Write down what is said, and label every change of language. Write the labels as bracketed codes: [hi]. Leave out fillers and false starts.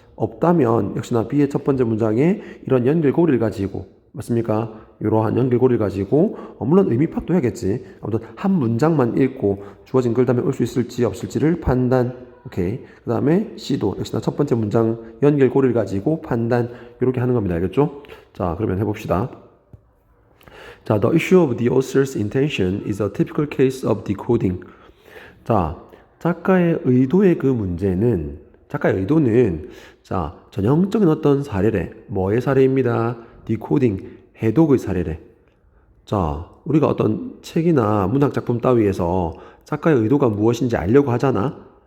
[ko] 없다면 역시나 B의 첫 번째 문장에 이런 연결고리를 가지고, 맞습니까? 이러한 연결고리를 가지고 물론 의미 파악도 해야겠지. 아무튼 한 문장만 읽고 주어진 글 다음에 올 수 있을지 없을지를 판단. 오케이. 그 다음에 C도 역시나 첫 번째 문장 연결고리를 가지고 판단. 이렇게 하는 겁니다. 알겠죠? 자, 그러면 해봅시다. [en] 자, the issue of the author's intention is a typical case of decoding. [ko] 자, 작가의 의도의 그 문제는, 작가의 의도는, 자, 전형적인 어떤 사례래. 뭐의 사례입니다. 디코딩, 해독의 사례래. 자, 우리가 어떤 책이나 문학작품 따위에서 작가의 의도가 무엇인지 알려고 하잖아.